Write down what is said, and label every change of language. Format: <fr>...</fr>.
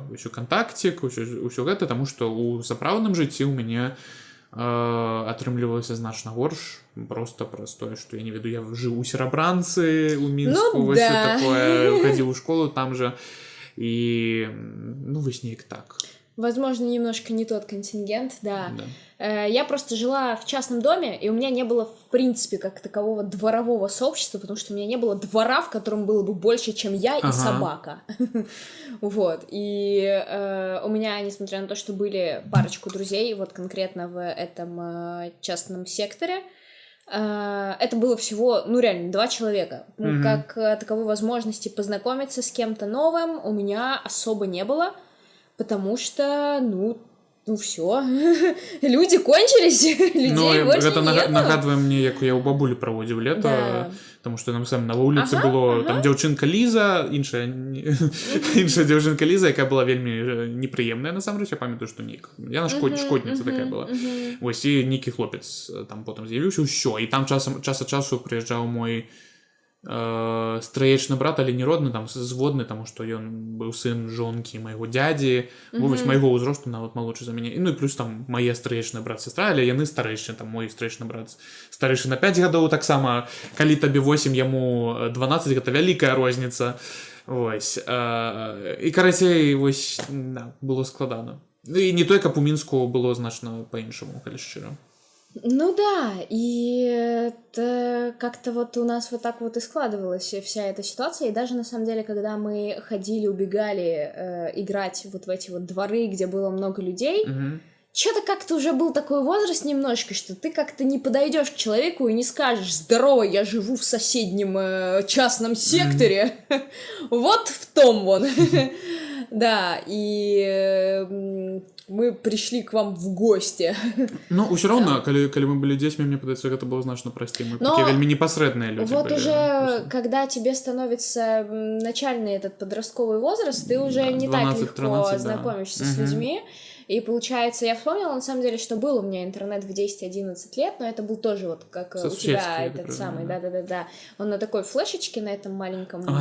<be>Усё кантактик, усё гэта, таму што ў сапраўдным жыцці ў мяне атрымлівалася значна горш, просто праз тое, што я не веду, я жыў у Серабранцы, у Мінску, вось такое, хадзіў у школу там же, і, ну, вось неяк так.</be> <ru>Возможно, немножко не тот контингент, да. Я просто жила в частном доме, и у меня не было, в принципе, как такового дворового сообщества, потому что у меня не было двора, в котором было бы больше, чем я и собака. Вот. И у меня, несмотря на то, что были парочку друзей, вот конкретно в этом частном секторе, это было всего, ну, реально, 2 человека. Ну, как таковой возможности познакомиться с кем-то новым у меня особо не было. Потому что, ну все, люди кончились, людей больше</ru> <be>гэта</be> <ru>нету.</ru> <be>Нагадвае мне, як я ў бабулі праводзіў лета, таму што нам сам на вуліцы было, там дзяўчынка Ліза, іншая дзяўчынка Ліза, якая была вельмі непрыемная, насамрэч, я памятаю, што яна шкодніца такая была. Вось, і нейкі хлопец там потым з'явіўся, ўсё, і там час ад часу прыязджаў мой страечны брат, але не родны, там зводны, таму што ён быў сын жонкі майго дзядзі, вось майго ўзросту, нават малодшы за мяне, ну і плюс там мае страечны брат, сестра, але яны старэйшыя, там мой страечны брат старэйшы на 5 гадоў, таксама калі табе 8, яму 12, гэта вялікая розніца, вось, і карацей, вось, да, было складана, і не той, каб у Мінску было значна па-іншаму, калі шчыра.</be> <ru>Ну да, и это как-то вот у нас вот так вот и складывалась вся эта ситуация, и даже на самом деле, когда мы ходили, убегали играть вот в эти вот дворы, где было много людей, что-то как-то уже был такой возраст немножко, что ты как-то не подойдешь к человеку и не скажешь: здорово, я живу в соседнем частном секторе, вот в том вон. Да, и мы пришли к вам в гости.</ru> <be>Ну, ўсё роўна, калі мы былі дзецьмі, мне падаецца, гэта было значна прасцей. Мы такія вельмі непасрэдныя людзі вот былі.</be> <ru>Вот уже, когда тебе становится начальный этот подростковый возраст, ты уже не так легко знакомишься с людьми. И получается, я вспомнила, на самом деле, что был у меня интернет в 10-11 лет, но это был тоже вот как у тебя этот самый, да-да-да. Он на такой флешечке, на этом маленьком</ru>